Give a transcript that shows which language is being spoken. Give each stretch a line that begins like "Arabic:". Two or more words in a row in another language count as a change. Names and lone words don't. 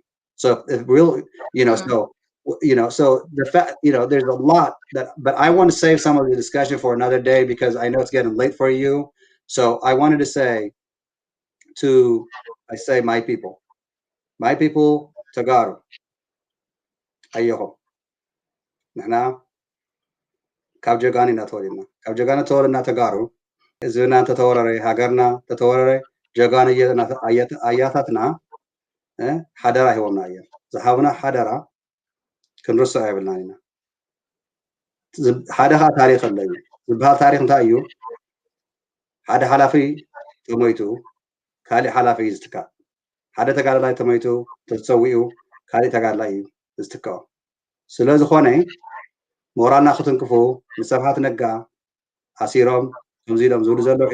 English: So if really, so the fact, there's a lot but I want to save some of the discussion for another day because I know it's getting late for you. So I wanted to say I say my people, Tagaro, ayoho, nana, kabjagani na torina, kabjagana torina Tagaro, zuna tatorare, hagarna tatorare, jagana ayatatna, hadara hiwamna ayer, zahavna hadara,
Tigrinya: ክንርሶ አይብልናን ኢና ሓደ ኻ ታሪክ ኣሎ እዩ ዝበሃል ታሪክ እንታይ እዩ ሓደ ሓላፊ ተሞይቱ ካሊእ ሓላፊ እዩ ዝትካእ ሓደ ተጋዳላይ ተሞይቱ ተፀዊኡ ካሊእ ተጋዳላይ እዩ ዝትክኦ ስለ ዝኾነ ሞራልና ክትንክፉ ንሰብሓት ነጋ ኣሲሮም ከምዚ ኢሎም ዝብሉ ዘለዉ